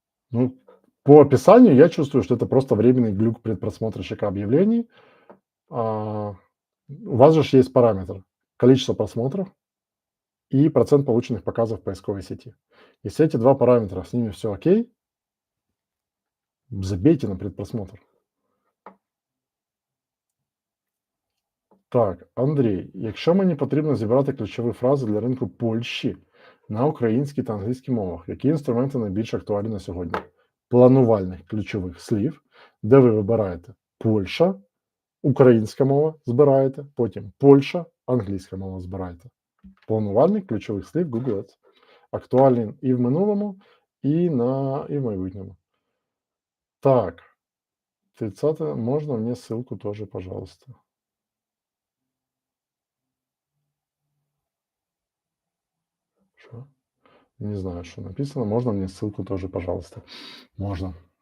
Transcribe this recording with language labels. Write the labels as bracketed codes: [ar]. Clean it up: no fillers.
[ru] Ну, по описанию я чувствую, что это просто временный глюк предпросмотрщика объявлений. У вас же есть параметр: количество просмотров и процент полученных показов в поисковой сети. Если эти 2 параметра, с ними все окей, забейте на предпросмотр. [uk] Так, Андрій, якщо мені потрібно зібрати ключові фрази для ринку Польщі на українській та англійській мовах, які інструменти найбільш актуальні на сьогодні? Планувальних ключових слів, де ви вибираєте Польща, українська мова збираєте, потім Польща, англійська мова збираєте. Планувальник ключових слів Google Ads. Актуальний і в минулому, і в майбутньому. Так, 30 можна мені ссылку теж, пожалуйста. [ru] Що? Не знаю, что написано. Можно мне ссылку тоже, пожалуйста? [uk] Можна.